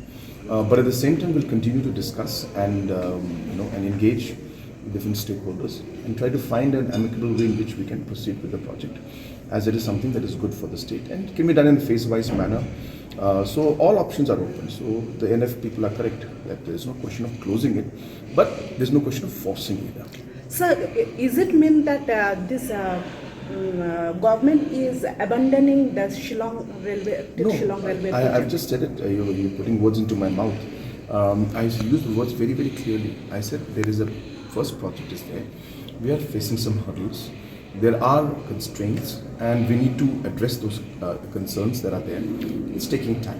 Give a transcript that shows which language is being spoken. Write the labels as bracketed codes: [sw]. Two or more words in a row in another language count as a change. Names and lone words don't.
[en] But at the same time, we'll continue to discuss and and engage with different stakeholders and try to find an amicable way in which we can proceed with the project, as it is something that is good for the state and can be done in a phase-wise manner. So all options are open. So the NF people are correct that there is no question of closing it, but there's no question of forcing it. Sir, is it mean that this government is abandoning the Shillong railway? No, Shillong railway I've just said it. You're putting words into my mouth. I used the words very, very clearly. I said there is a first project is there. We are facing some hurdles. There are constraints, and we need to address those concerns that are there. It's taking time.